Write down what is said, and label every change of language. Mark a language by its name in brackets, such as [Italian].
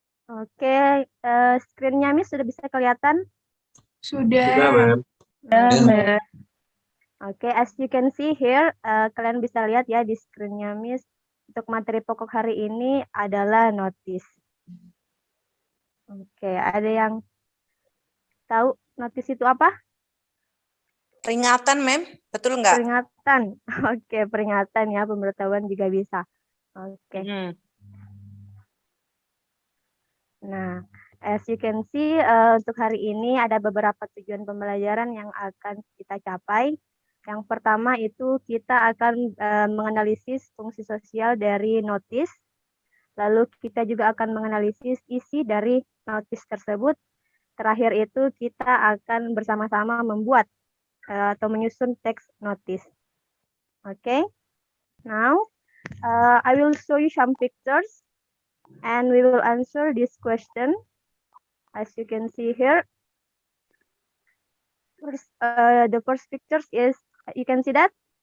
[Indonesian] Oke, screen-nya Miss sudah bisa kelihatan? Sudah. Sudah, ma'am. [English] ma'am. [Indonesian] Oke, [English] as you can see here, [Indonesian] kalian bisa lihat ya di screen-nya Miss. Untuk materi pokok hari ini adalah notice. Oke, ada yang tahu notice itu apa? Peringatan, Mem. Betul nggak? Peringatan. Oke, peringatan ya, pemberitahuan juga bisa. Oke. Nah, [English] as you can see, [Indonesian] untuk hari ini ada beberapa tujuan pembelajaran yang akan kita capai. Yang pertama itu kita akan menganalisis fungsi sosial dari notice. Lalu kita juga akan menganalisis isi dari notice tersebut. Terakhir itu kita akan bersama-sama membuat atau menyusun teks notice. [English] Okay. Now, I will show you some pictures and we will answer this question. As you can see here, first, the first pictures is, you can see that?